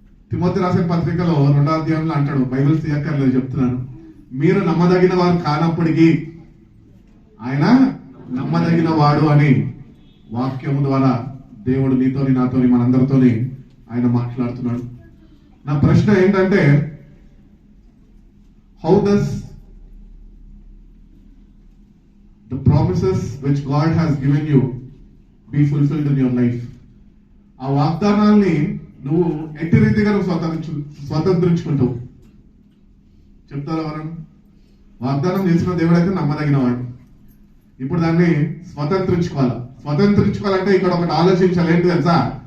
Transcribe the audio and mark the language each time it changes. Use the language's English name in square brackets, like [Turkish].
[Telugu] Timothy రాసిన పత్రికలో 2వ అధ్యాయంలో అంటాడు, బైబిల్ తీయక్కర్లేదు చెప్తున్నాను, మీరు నమ్మదగిన వారు కానప్పటికీ ఆయన నమ్మదగిన వాడు అని వాక్యము ద్వారా దేవుడు నీతోని నాతోని మనందరితోని ఆయన మాట్లాడుతున్నాడు. నా ప్రశ్న ఏంటంటే, [English] How does the promises which God has given you be fulfilled in your life? [Telugu] ఆ వాగ్దానాల్ని నువ్వు ఎట్టి రీతిగా నువ్వు స్వతంత్రించుకుంటావు చెప్తారా? మనం వాగ్దానం చేసిన దేవుడు అయితే నమ్మదగిన వాడు. ఇప్పుడు దాన్ని స్వతంత్రించుకోవాలంటే ఇక్కడ ఒకటి ఆలోచించాలి. ఏంటి తెలుసా?